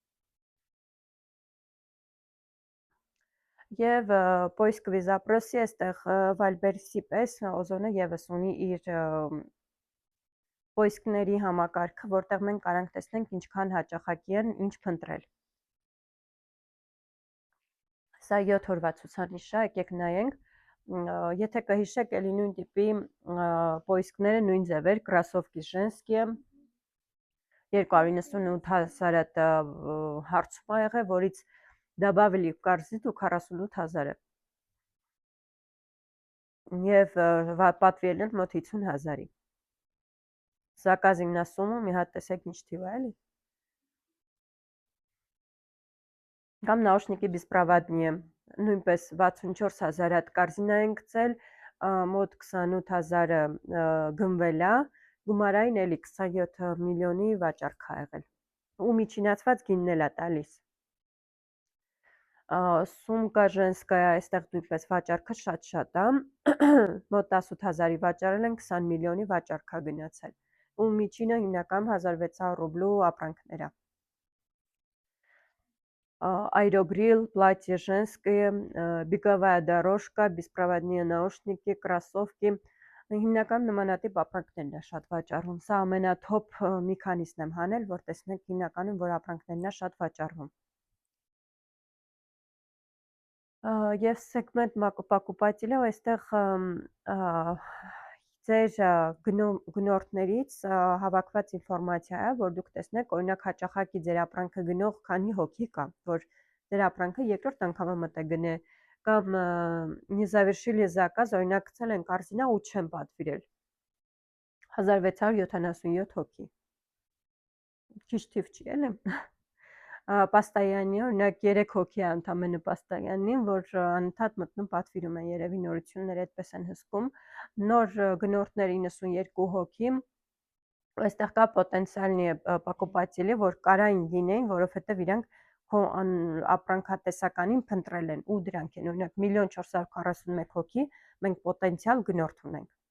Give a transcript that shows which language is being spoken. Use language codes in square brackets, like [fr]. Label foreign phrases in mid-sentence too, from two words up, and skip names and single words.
[hy] Եվ [ru] поиск запросов [hy] այստեղ Valbersi պես օզոնը եւս ունի իր Poisk-ների համակարգը, որտեղ մենք կարանք տեսնենք ինչքան հաճախակի են ինչ փնտրել։ Սա 7 օրվա ցուցանիշ է, եկեք նայենք։ Եթե կհիշեք, էլի նույն տիպի Poisk-ները նույն ձև էր, [ru] Кроссовки женские [hy] 298,000 հարցում ա եղել, որից [ru] добавили в корзину [hy] 48,000 եւ պատվիրել են մոտ 50,000-ի։ Заказին ասում մի հատ տեսեք ինչ թիվ է, էլի։ [ru] Կամ наушники беспроводные, [hy] նույնպես 64,000 հատ կորզինա են գցել, մոտ 28,000-ը գնվել է, գումարային էլի 27 միլիոնի վաճառք ա եղել։ Ու միջինացված գինն էլ է տալիս։ [ru] сумка женская, [hy] այստեղ նույնպես վաճառքը շատ է, մոտ 18,000-ի վաճառել են, 20 միլիոնի վաճառք ա գնացել։ Ու միջինը հիմնականում 1600 ռուբլու ապրանքներ է։ [ru] Aerogrill, платье женское, беговая дорожка, беспроводные наушники, кроссовки, [hy] հիմնական նմանատիպ ապրանքներն է շատ վաճառվում։ Սա ամենաթոփ մի քանիսն եմ հանել, որ տեսնենք հիմնականում որ ապրանքներն է շատ վաճառվում։ Եվ [ru] сегмент покупателя [hy] այստեղ ձեր գնորդներից հավաքված ինֆորմացիա է, որ դուք տեսնեք, օրինակ հաճախակի ձեր ապրանքը գնող քանի հոգի կա, որ ձեր ապրանքը երկրորդ անգամ մտե գնե, կամ [ru] не завершили заказ, [hy] օրինակ գցել են կորզինա ու չեն պատվիրել։ 1677 հոգի։ Ճիշտ թիվ չի, էլի։ Պաստայանի, օրինակ 3 հոգի է ընդամենը պաստայանին, որ անընդհատ մտնում պատվիրում են, երևի նորությունները այդպես են հսկում։ Նոր գնորդներ 92 հոգի, այստեղ կա [ru] потенциальные покупатели, [hy] որ կարային լինեին, որովհետև իրանք քո ապրանքատեսականին փնտրել են ու դրանք են, օրինակ 1,441 հոգի, մենք պոտենցիալ գնորդ ունենք։